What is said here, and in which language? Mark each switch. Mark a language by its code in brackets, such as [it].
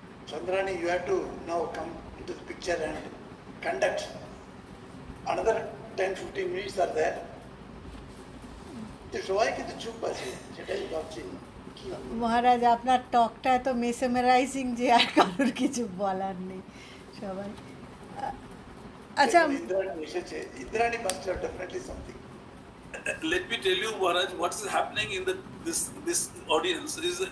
[en] Chandrani, you have to now come into the picture and conduct. Another 10-15 minutes are there. [bn] সবাই কিন্তু চুপ আছে, সেটাই ভাবছি। মহারাজ, আপনার টকটা এত মেসেমারাইজিং যে আর কারোর কিছু বলার নেই, সবাই। আচ্ছা, ইন্দ্রাণী এসেছে, [en] Indrani must have definitely something. Let me tell you, Maharaj, what is happening in this audience is